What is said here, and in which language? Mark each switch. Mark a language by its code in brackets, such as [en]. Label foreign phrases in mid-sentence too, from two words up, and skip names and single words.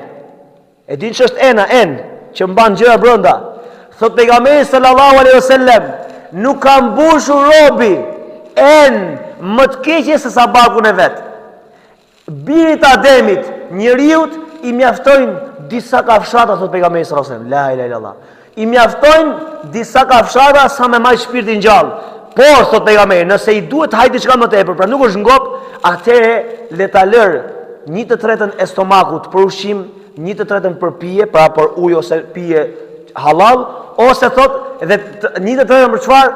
[sq] E din ç'është en që mban gjëra brenda. Thot pejgamberi [ar] صلى الله عليه وسلم: [sq] "Nuk ka mbushur robi en më të keqe se sa barkun e vet." Birit Ademit, njeriut i mjaftojnë disa kafshata, thot pejgamberi [ar] صلى الله عليه وسلم. لا إله إلا الله. [sq] I mjaftojnë disa kafshata sa me maj shpirtin gjallë. Por, thot pejgamberi, nëse i duhet hajt diçka më tepër, pra nuk është ngop, atëherë le ta lër 1/3 e stomakut për ushqim, 1/3 për pije, pra për ujë ose pije halal, ose thot edhe 1/3 për çfarë?